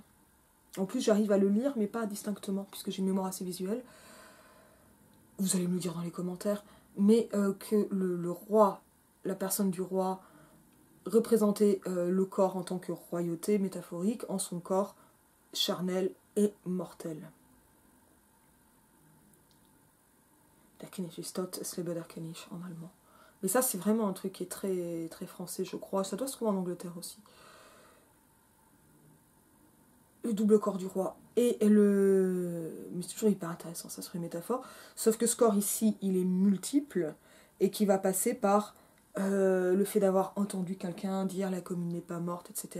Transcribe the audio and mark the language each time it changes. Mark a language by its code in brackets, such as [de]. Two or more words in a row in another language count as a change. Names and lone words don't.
[fr] En plus, j'arrive à le lire, mais pas distinctement, puisque j'ai une mémoire assez visuelle. Vous allez me le dire dans les commentaires. Mais que le roi, la personne du roi, représentait le corps en tant que royauté métaphorique, en son corps charnel et mortel. [de] Der König ist tot, es lebe der König [fr] en allemand. Mais ça, c'est vraiment un truc qui est très, très français, je crois. Ça doit se trouver en Angleterre aussi. Le double corps du roi et mais c'est toujours hyper intéressant, ça serait une métaphore. Sauf que ce corps ici, il est multiple et qui va passer par le fait d'avoir entendu quelqu'un dire la commune n'est pas morte, etc.